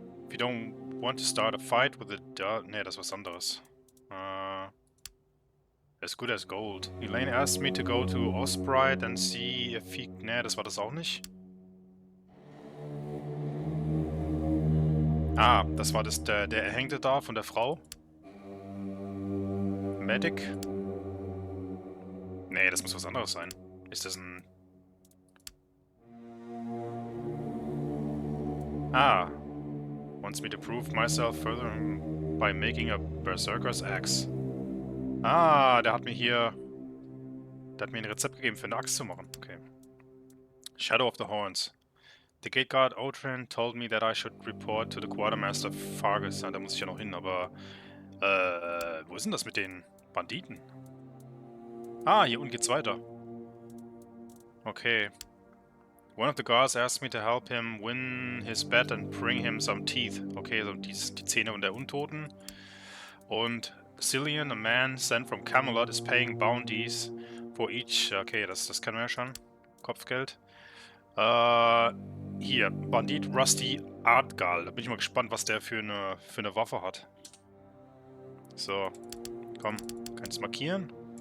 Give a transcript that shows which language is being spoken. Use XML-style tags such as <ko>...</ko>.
<en>you don't want to start a fight with the...</en> <de>Ne, das ist was anderes.</de> <en>As good as gold. Elaine asked me to go to Osprite and see if he...</en> <de>Ne, das war das auch nicht. Ah, das war das, der Erhängte da von der Frau.</de> <en>Medic.</en> <de>Nee, das muss was anderes sein. Ist das ein... Ah.</de> <en>Wants me to prove myself further by making a Berserker's Axe.</en> <de>Ah, der hat mir hier... Der hat mir ein Rezept gegeben, für eine Axt zu machen.</de> <en>Okay. Shadow of the Horns. The gate guard Otran told me that I should report to the Quartermaster Fargus.</en> <de>Da muss ich ja noch hin, aber... wo ist denn das mit den Banditen? Ah, hier unten geht's weiter.</de> <en>Okay. One of the guards asked me to help him win his bet and bring him some teeth.</en> <de>Okay, also die Zähne und der Untoten.</de> <en>Und Cillian, a man sent from Camelot, is paying bounties for each...</en> <de>Okay, das kennen wir ja schon. Kopfgeld. Hier, Bandit Rusty Artgal. Da bin ich mal gespannt, was der für eine Waffe hat. So, komm, kannst du markieren?</de>